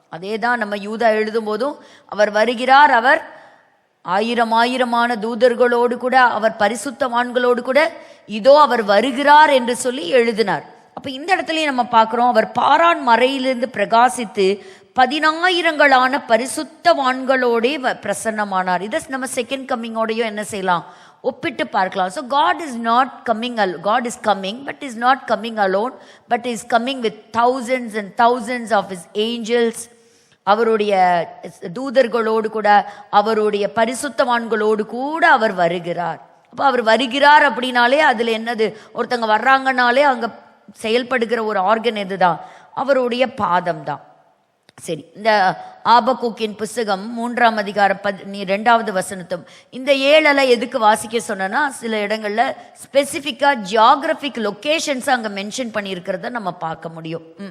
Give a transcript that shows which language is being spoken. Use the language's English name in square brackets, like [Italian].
[Tamil] அதே தான் நம்ம யூதா எழுதும் போதும் அவர் வருகிறார், அவர் 1000 தூதர்களோடு கூட, அவர் பரிசுத்தவான்களோடு கூட இதோ அவர் வருகிறார் என்று சொல்லி எழுதினார். அப்ப இந்த இடத்துலயும் நம்ம பார்க்கிறோம், அவர் பாரான் மறையிலிருந்து பிரகாசித்து 10,000 பரிசுத்தவான்களோட பிரசன்னமானார். இதை நம்ம செகண்ட் கம்மிங்கோடையும் என்ன செய்யலாம், ஒப்பிட்டு பார்க்கலாம். [English] So God is not coming, God is coming, but is not coming alone, but is coming with thousands and thousands of his angels. [Tamil] அவருடைய தூதர்களோடு கூட, அவருடைய பரிசுத்தவான்களோடு கூட அவர் வருகிறார். அப்போ அவர் வருகிறார் அப்படின்னாலே அதுல என்னது, ஒருத்தங்க வர்றாங்கனாலே அங்க செயல்படுகிற ஒரு ஆர்கன் எதுதான், அவருடைய பாதம் தான். சரி, இந்த ஆபக்கூக்கின் புஸ்தகம் 3ஆம் அதிகாரம் 2வது வசனத்தும் இந்த 7 எதுக்கு வாசிக்க சொன்னா, சில இடங்கள்ல ஸ்பெசிபிக்கா ஜியோகிராபிக் லொகேஷன்ஸ் அங்க மென்ஷன் பண்ணி இருக்கிறத நம்ம பார்க்க முடியும்.